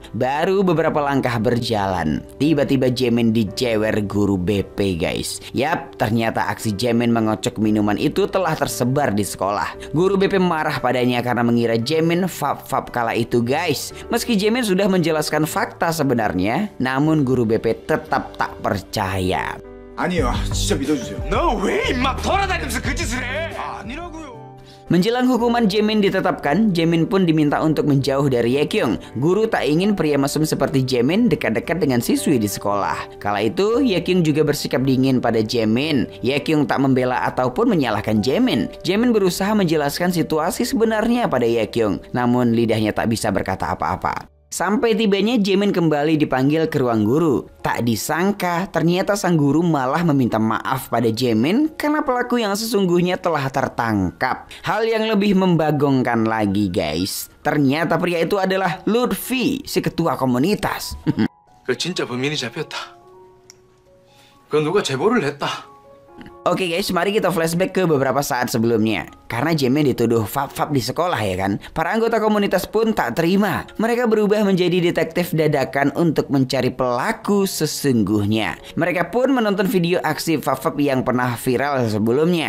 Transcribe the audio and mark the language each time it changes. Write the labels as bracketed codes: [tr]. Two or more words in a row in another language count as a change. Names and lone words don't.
[id] Baru beberapa langkah berjalan, tiba-tiba Jaemin dijewer guru BP guys. Yap, ternyata aksi Jaemin mengocok minuman itu telah tersebar di sekolah. Guru BP marah padanya karena mengira Jaemin fap-fap kala itu guys. Meski Jaemin sudah menjelaskan fakta sebenarnya, namun guru BP tetap tak percaya. [ko] 아니요, 진짜 믿어주세요. 너 왜 임마 돌아다니면서 그 짓을 해? 아니라고요. [id] Menjelang hukuman Jaemin ditetapkan, Jaemin pun diminta untuk menjauh dari Yekyung. Guru tak ingin pria mesum seperti Jaemin dekat-dekat dengan siswi di sekolah. Kala itu, Yekyung juga bersikap dingin pada Jaemin. Yekyung tak membela ataupun menyalahkan Jaemin. Jaemin berusaha menjelaskan situasi sebenarnya pada Yekyung, namun lidahnya tak bisa berkata apa-apa. Sampai tibanya Jaemin kembali dipanggil ke ruang guru. Tak disangka ternyata sang guru malah meminta maaf pada Jaemin karena pelaku yang sesungguhnya telah tertangkap. Hal yang lebih membagongkan lagi guys, ternyata pria itu adalah Lutfi, si ketua komunitas. [ko] 그 진짜 범인이 잡혔다. 그 누가 제보를 했다. [id] Oke guys, mari kita flashback ke beberapa saat sebelumnya. Karena Jaemin dituduh fap-fap di sekolah ya kan. Para anggota komunitas pun tak terima. Mereka berubah menjadi detektif dadakan untuk mencari pelaku sesungguhnya. Mereka pun menonton video aksi fap-fap yang pernah viral sebelumnya.